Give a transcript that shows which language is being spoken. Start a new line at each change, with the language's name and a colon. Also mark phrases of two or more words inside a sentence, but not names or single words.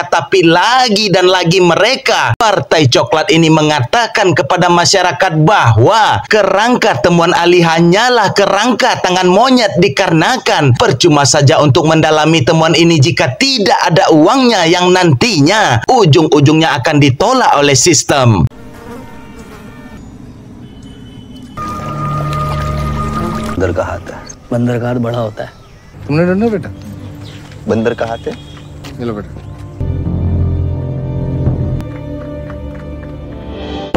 Indonesian: Tapi lagi dan lagi mereka, Partai Coklat ini mengatakan kepada masyarakat bahwa kerangka temuan Ali hanyalah kerangka tangan monyet, dikarenakan percuma saja untuk mendalami temuan ini jika tidak ada uangnya yang nantinya ujung-ujungnya akan ditolak oleh sistem.
Hindi: बंदर का हाथ है। बंदर का हाथ बड़ा होता है। तुमने ढूंढा बेटा? बंदर का हाथ है। चलो बेटा।